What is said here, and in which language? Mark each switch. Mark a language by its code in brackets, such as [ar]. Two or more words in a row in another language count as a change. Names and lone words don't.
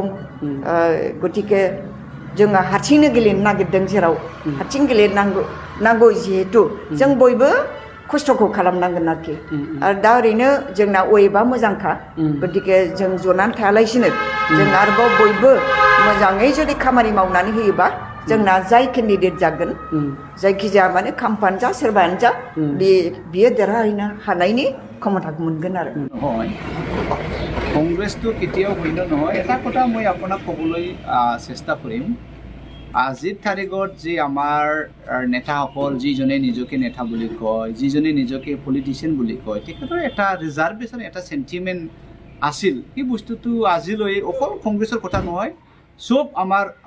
[brx] गतिके जोङो हारसिंनो गेलेनो नागिरदों जेराव हारसिं गेलेनांगौ जिहेतु जों बयबो खस्थ'खौ खालामनांगोन आरोखि आरो दा ओरैनो जोंना वेबआ मोजांखा गतिके जों जनानै थायालासिनो जों आरोबाव बयबो मोजाङै जुदि खामानि मावनानै होयोबा जोंना जाय केन्डिडेट जागोन जायखिजाया माने खाम्फानो जा सोरबायानो जा बियो देरहाहैनो हानायनि क्षमताखौ मोनगोन आरो [as] কংগ্ৰেছটো কেতিয়াও ভিন্ন নহয় এটা কথা মই আপোনাক ক'বলৈ চেষ্টা কৰিম আজিৰ তাৰিখত যি আমাৰ নেতাসকল যিজনে নিজকে নেতা বুলি কয় যিজনে নিজকে পলিটিচিয়ান বুলি কয় তেখেতৰ এটা ৰিজাৰ্ভেশ্যন এটা সেন্টিমেন্ট আছিল এই বস্তুটো আজিলৈ অকল কংগ্ৰেছৰ কথা নহয় সব আমাৰ